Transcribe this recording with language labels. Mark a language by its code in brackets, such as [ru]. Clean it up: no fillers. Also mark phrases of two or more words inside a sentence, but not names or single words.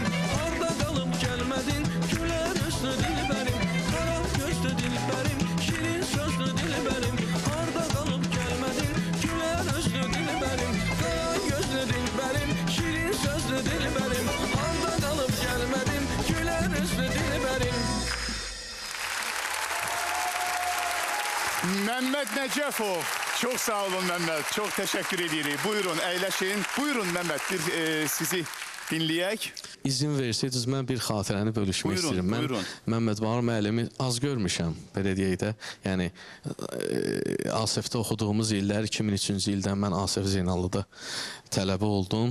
[az] Harda qalıb gəlmədin, gülər özlü dilbərim. Qara gözlü dilbərim, şirin sözlü dilbərim. Harda qalıb gəlmədin, gülər özlü dilbərim. Qara gözlü dilbərim, şirin sözlü dilbərim. Harda qalıb gəlmədin, gülər özlü dilbərim. Mehmet Necefov. Çok sağ olun Mehmet. Çok teşekkür edirik. Buyurun əyləşin. Buyurun Mehmet bir sizi dinləyək. İzin versəydiniz mən bir xatirəni bölüşmək istəyirəm. Mən Məmməd Bahar müəllimi az görmüşəm, belə deyək də. Yəni ASF-də oxuduğumuz illər 2003-cü ildən mən ASF Zeynallıda tələbə oldum.